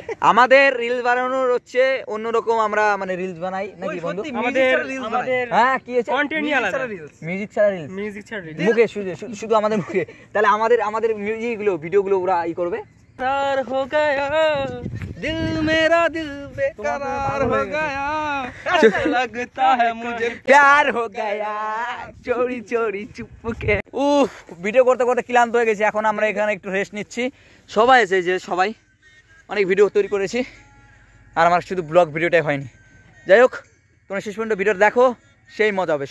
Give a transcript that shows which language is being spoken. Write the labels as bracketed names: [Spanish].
[Bangla] আমাদের রিলস বানানোর হচ্ছে অন্যরকম, আমরা মানে রিলস বানাই নাকি বন্ধু? আমাদের হ্যাঁ, কি আছে, কন্টেন্ট নিয়ে আলাদা, মিউজিক ছাড়া রিলস, মিউজিক ছাড়া রিলস মুখে শুধু আমাদের মুখে। তাহলে আমাদের মিউজিক গুলো, ভিডিও গুলো ওরা ই করবে। [Hindi] प्यार हो गया दिल मेरा दिल बेकरार हो गया लगता है मुझे प्यार हो गया चोरी चोरी चुपके। [Bangla] উফ, ভিডিও করতে করতে ক্লান্ত হয়ে গেছি। এখন আমরা এখানে একটু রেস্ট নিচ্ছি। সবাই এসে যে সবাই অনেক ভিডিও তৈরি করেছি, আর আমার শুধু ব্লগ ভিডিওটাই হয়নি। যাই হোক, তোমরা শেষ পর্যন্ত ভিডিওটা দেখো, সেই মজা হবে।